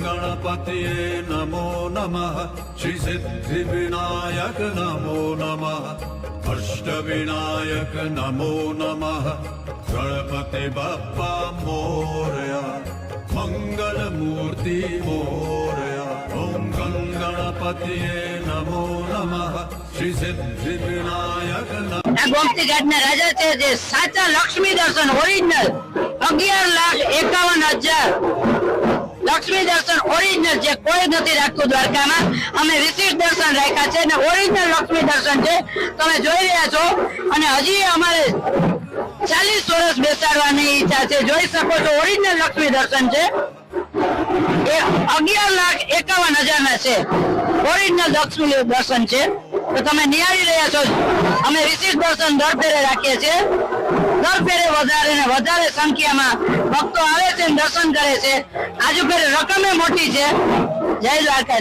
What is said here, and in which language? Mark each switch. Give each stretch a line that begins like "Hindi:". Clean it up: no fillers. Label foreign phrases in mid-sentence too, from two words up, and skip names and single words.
Sanskrit: गणपतये नमो नमः श्री सिद्धि विनायक नमो नमः अष्टविनायक नमो नमः
Marathi: गणपति बप्पा मोरया मंगल मूर्ति मोरया
Sanskrit: ओम गणपतये नमो नमः श्री सिद्धि विनायक
Gujarati: ગોમતી ઘાટ ના રાજા છે જે સાચા લક્ષ્મી દર્શન ઓરિજિનલ 11,51,000 લક્ષ્મી દર્શન ઓરિજિનલ જે કોઈ નથી રાખતું દ્વારકામાં અમે વિશેષ દર્શન રાખ્યા છે અને ઓરિજિનલ લક્ષ્મી દર્શન છે તમે જોઈ રહ્યા છો અને હજી અમારે 40 વર્ષ બેસાડવાની ઈચ્છા છે જોઈ શકો છો ઓરિજિનલ લક્ષ્મી દર્શન છે એ 11,51,000 ના છે ઓરિજિનલ લક્ષ્મી દર્શન છે તો તમે નિહાળી રહ્યા છો અમે વિશેષ દર્શન દર ફેરે રાખીએ છીએ દર ફેરે વધારે ને વધારે સંખ્યામાં ભક્તો આવે છે દર્શન કરે છે આજુ ફેરે રકમે મોટી છે જય દ્વારકાધીશ।